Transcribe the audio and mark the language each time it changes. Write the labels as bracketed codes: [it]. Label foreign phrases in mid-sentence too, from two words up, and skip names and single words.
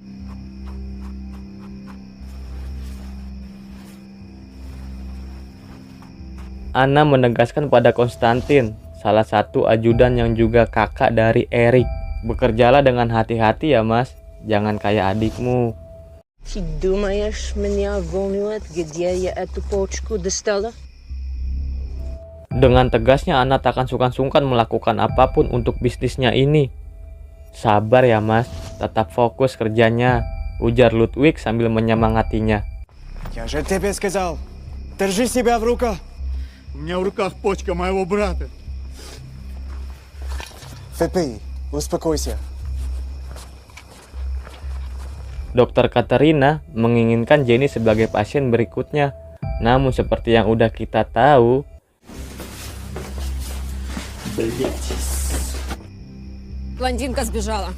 [id] Anna menegaskan pada Konstantin, salah satu ajudan yang juga kakak dari Eric. Bekerjalah dengan hati-hati ya, Mas. Jangan kayak adikmu. [ru] Ты думаешь, меня волнует, где я эту почку достала? [id] Dengan tegasnya Anna tak akan sungkan-sungkan melakukan apapun untuk bisnisnya ini. Sabar ya, Mas. Tetap fokus kerjanya, ujar Ludwig sambil menyemangatinya. [ru] Я же тебе сказал, держи себя в руках. У меня в руках почка моего брата. Выпей. Успокойся. [id] Dokter Katerina menginginkan Jenny sebagai pasien berikutnya. Namun seperti yang udah kita tahu, [ru] Блондинка сбежала.